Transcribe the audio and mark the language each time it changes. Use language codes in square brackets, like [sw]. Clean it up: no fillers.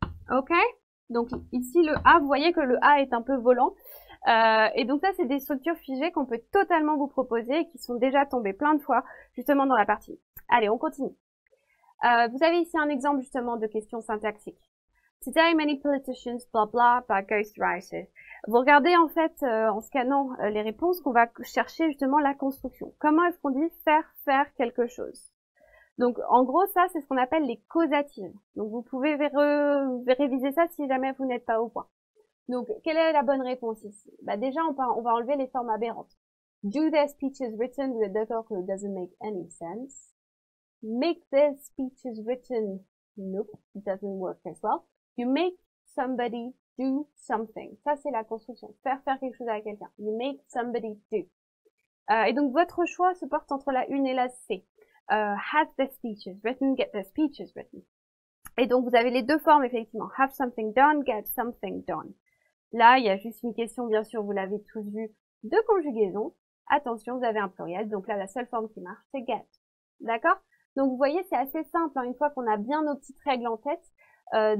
[fr] Ok. Donc ici le A, vous voyez que le A est un peu volant. Et donc ça c'est des structures figées qu'on peut totalement vous proposer et qui sont déjà tombées plein de fois justement dans la partie. Allez, on continue. Vous avez ici un exemple justement de question syntaxique. [en] Today many politicians blah blah by ghostwriters. [fr] Vous regardez en fait en scannant les réponses qu'on va chercher justement la construction. Comment est-ce qu'on dit faire quelque chose? Donc en gros ça c'est ce qu'on appelle les causatives. Donc vous pouvez réviser ça si jamais vous n'êtes pas au point. Donc quelle est la bonne réponse ici? Bah déjà on va enlever les formes aberrantes. [en] Do their speeches written with a double quote doesn't make any sense. Make their speeches written, nope, it doesn't work as well. You make somebody do something. [fr] Ça, c'est la construction. Faire quelque chose à quelqu'un. [en] You make somebody do. [fr] Et donc, votre choix se porte entre la une et la C. [en] Have their speeches written, get their speeches written. [fr] Et donc, vous avez les deux formes, effectivement. [en] Have something done, get something done. [fr] Là, il y a juste une question, bien sûr, vous l'avez tous vu, de conjugaison. attention, vous avez un pluriel, donc là, la seule forme qui marche, c'est get. D'accord? Donc, vous voyez, c'est assez simple, hein, une fois qu'on a bien nos petites règles en tête.